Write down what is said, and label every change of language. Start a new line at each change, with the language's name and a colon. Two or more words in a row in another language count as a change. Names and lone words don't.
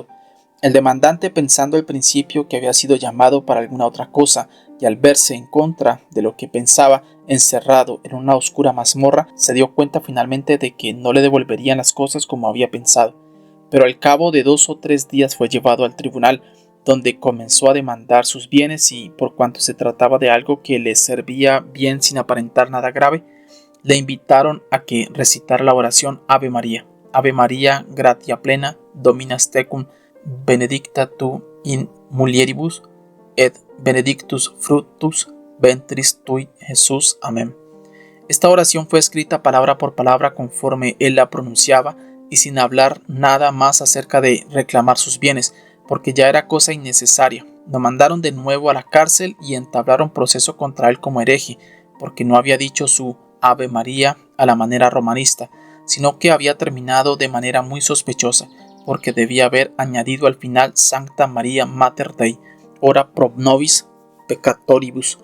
Spanish: El demandante, pensando al principio que había sido llamado para alguna otra cosa, y al verse en contra de lo que pensaba, encerrado en una oscura mazmorra, se dio cuenta finalmente de que no le devolverían las cosas como había pensado. Pero al cabo de 2 o 3 días fue llevado al tribunal, donde comenzó a demandar sus bienes y, por cuanto se trataba de algo que le servía bien sin aparentar nada grave, le invitaron a que recitara la oración Ave María.
Latin: Ave María, gratia plena, Dominus tecum, benedicta tu in mulieribus, et benedictus fructus ventris tui, Jesús. Amén.
Spanish: Esta oración fue escrita palabra por palabra conforme él la pronunciaba y sin hablar nada más acerca de reclamar sus bienes, porque ya era cosa innecesaria. Lo mandaron de nuevo a la cárcel y entablaron proceso contra él como hereje, porque no había dicho su Ave María a la manera romanista, sino que había terminado de manera muy sospechosa, porque debía haber añadido al final
Latin: Sancta Maria Mater Dei, ora pro nobis peccatoribus.